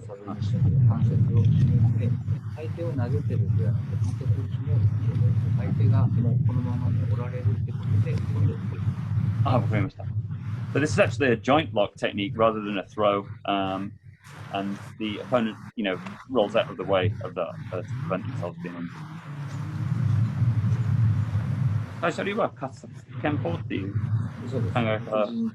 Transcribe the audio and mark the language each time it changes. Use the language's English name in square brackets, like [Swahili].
[Japanese] サブミッションで関節を決めて、相手を投げてるんではなくて、関節を決めるっていうので、相手がもうこのままおられるってことで、これを作る。わかりました。 [English] So this is actually a joint lock technique rather than a throw, and the opponent, rolls out of the way of that to prevent themselves being injured. [Japanese] 最初には拳法っていう考え方。